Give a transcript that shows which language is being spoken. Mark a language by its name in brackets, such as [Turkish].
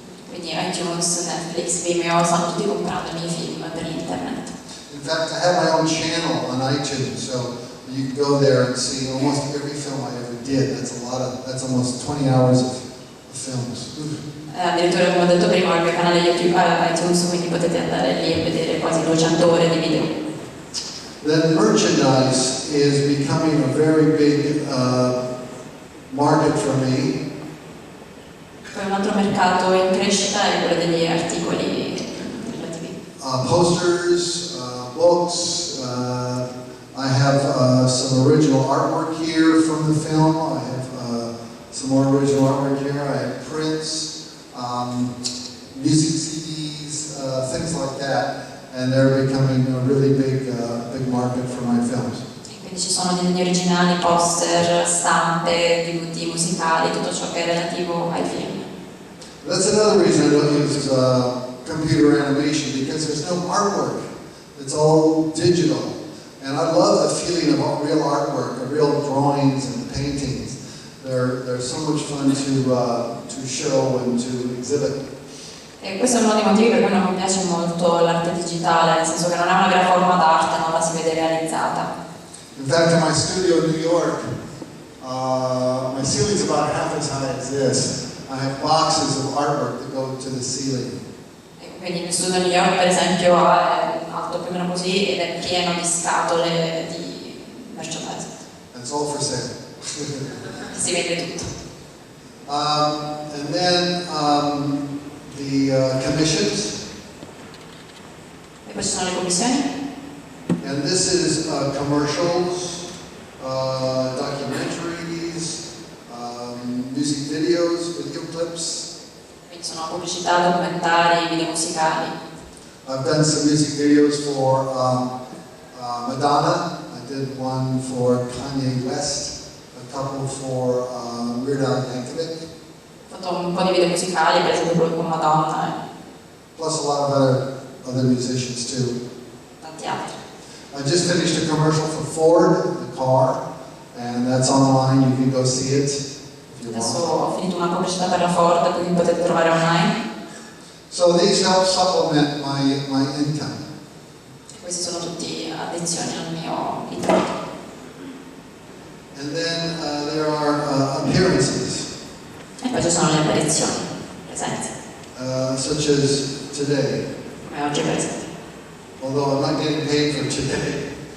[Italian] Quindi iTunes, Netflix, Vimeo stanno tutti comprando i miei film per internet. [English] In fact, I have my own channel on iTunes, so you can go there and see almost every film I ever did. That's almost 20 hours of films. [Italian] Addirittura, come ho detto prima, ho il mio canale YouTube iTunes, quindi potete andare lì e vedere quasi 200 ore di video. [English] Then merchandise is becoming a very big market for me. [Italian] Poi un altro mercato in crescita è quello degli articoli relativi. [English] Posters, books. I have some original artwork here from the film. I have some more original artwork here. I have prints. music CDs, things like that, and they're becoming a really big market for my films. [Italian] Quindi ci sono disegni originali, poster, stampe, DVD musicali, tutto ciò che è relativo ai film. [English] That's another reason I don't use computer animation, because there's no artwork. It's all digital. And I love the feeling of real artwork, of real drawings and paintings. They're so much fun to show and to exhibit. [Italian] E questo è uno dei motivi per cui non mi piace molto l'arte digitale, nel senso che non è una vera forma d'arte, non la si vede realizzata. [English] In fact, in my studio in New York, my ceiling's about half as high as this. I have boxes of artwork that go to the ceiling. [Italian] E quindi il mio studio a New York, per esempio, è alto più o meno così ed è pieno di scatole di merchandising. [English] And it's all for sale. [Italian] Si vede tutto. [English] And then the commissions. [Italian] E poi ci sono le commissioni. [English] And this is commercials, documentaries, music videos, video clips. [Italian] Quindi sono pubblicità, documentari, video musicali. [English] I've done some music videos for Madonna. I did one for Kanye West, a couple for Weird Al Yankovic. [Italian] Ho fatto un po' di video musicali, per esempio quello con Madonna [English] Plus a lot of other musicians too. [Italian] tanti altri. [English] I just finished a commercial for Ford, the car, and that's online. You can go see it if you [Italian] Adesso [English] want. [Italian] ho finito una pubblicità per la Ford, quindi potete trovare online. [English] So these help supplement my income. [Italian] Questi sono tutti addizioni al mio introito. [English] And then there are appearances, [Italian] E poi ci sono le apparizioni, presenze, [English] such as today. [Italian] come oggi per esempio. [English] Although I'm not getting paid for today,